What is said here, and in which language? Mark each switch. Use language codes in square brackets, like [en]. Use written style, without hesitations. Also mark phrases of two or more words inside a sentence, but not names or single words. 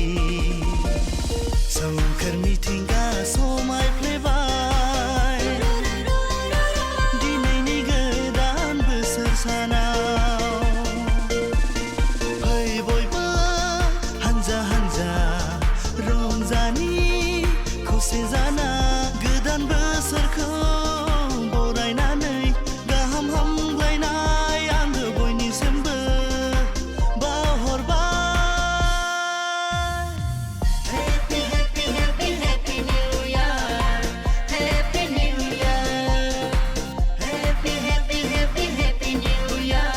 [brx] सोमखोर मिथिंगा समायफ्लेबाय दिनैनि गोदान बोसोर सानाव फै बयबो हानजा हानजा रंजानि खौसे जाना गोदान बोसोरखौ बरायनानै गाहाम हामलायनाय आङो बयनिसिमबो बावहरबाय [en] Happy, happy, happy, happy New Year. Happy New Year. Happy, happy, happy, happy New Year.